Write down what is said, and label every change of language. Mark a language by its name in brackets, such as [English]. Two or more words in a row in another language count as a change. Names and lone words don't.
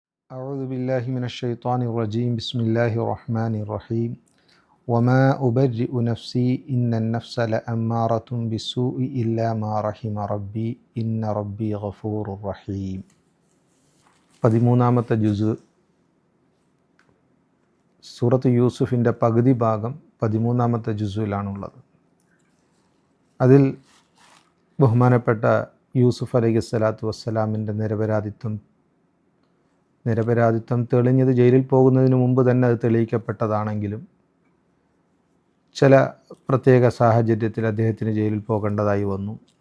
[Arabic] أعوذ بالله من الشيطان الرجيم بسم الله الرحمن الرحيم وما أبرئ نفسي إن النفس لأمارة بالسوء إلا ما رحم ربي إن ربي غفور رحيم. [Malayalam] 13-ാമത്തെ ജുസ് സൂറത്ത് യൂസുഫിൻ്റെ പകുതി ഭാഗം 13-ാമത്തെ ജുസിലാണുള്ളത്. അതിൽ ബഹുമാനപ്പെട്ട യൂസുഫ് [Arabic] عليه الصلاة والسلام [Malayalam] നിരപരാധിത്വം തെളിഞ്ഞത് ജയിലിൽ പോകുന്നതിന് മുമ്പ് തന്നെ അത് തെളിയിക്കപ്പെട്ടതാണെങ്കിലും ചില പ്രത്യേക സാഹചര്യത്തിൽ അദ്ദേഹത്തിന് ജയിലിൽ പോകേണ്ടതായി വന്നു.